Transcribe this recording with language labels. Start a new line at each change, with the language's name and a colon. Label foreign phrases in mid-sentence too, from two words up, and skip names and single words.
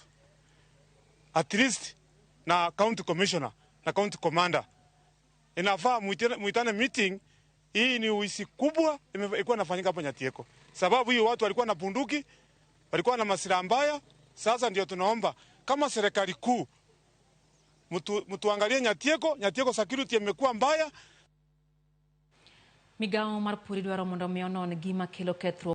Swahili: At least na
English: county commissioner
Swahili: na
English: county commander
Swahili: inafaa muitane meeting. Hii ni uisi kubwa ilikuwa inafanyika hapa Nyatieko. Sababu hiyo watu walikuwa na bunduki, walikuwa na masilaha mbaya. Sasa ndio tunaomba kama serikali kuu mtuangalie Nyatieko security imekuwa mbaya.
Luo (Kenya and Tanzania): Migao mar pur idwaro mondo mi onon gima kelo kethruok